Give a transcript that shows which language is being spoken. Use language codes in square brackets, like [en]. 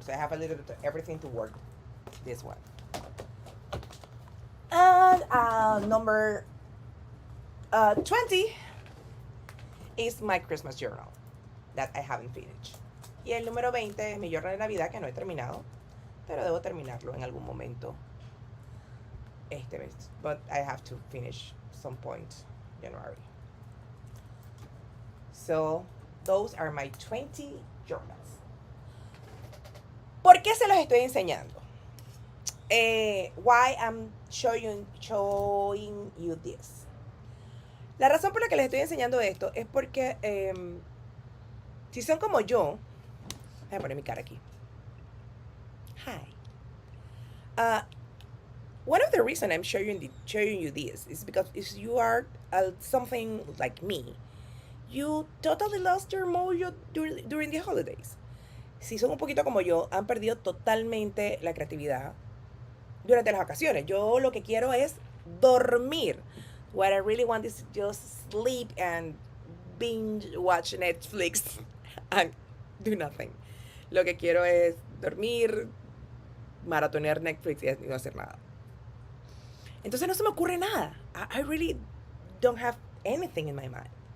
[en] So I have a little bit of everything to work this one. And number 20 is my Christmas journal that I haven't finished. [es] Y el número 20 es mi journal de Navidad que no he terminado, pero debo terminarlo en algún momento este mes. [en] But I have to finish some point January. So those are my 20 journals. [es] ¿Por qué se los estoy enseñando? [en] Why I'm showing you this. [es] La razón por la que les estoy enseñando esto es porque si son como yo, voy a poner mi cara aquí. [en] Hi. One of the reasons I'm showing you this is because if you are something like me, you totally lost your mojo during the holidays. [es] Si son un poquito como yo, han perdido totalmente la creatividad durante las vacaciones. Yo lo que quiero es dormir. [en] What I really want is just sleep and binge watch Netflix and do nothing. [es] Lo que quiero es dormir, maratonear Netflix y no hacer nada. Entonces no se me ocurre nada. [en] I really don't have anything in my mind.